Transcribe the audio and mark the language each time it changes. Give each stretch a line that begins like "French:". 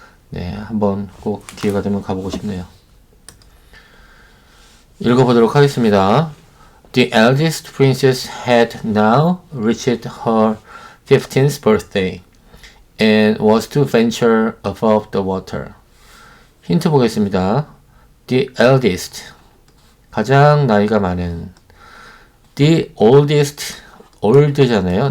Korean: 네, 한번 꼭 기회가 되면 가보고 싶네요. 읽어보도록 하겠습니다.
English: The eldest princess had now reached her 15th birthday and was to venture above the water.
Korean: 힌트 보겠습니다.
English: The eldest,
Korean: 가장 나이가 많은.
English: The oldest,
Korean: old잖아요.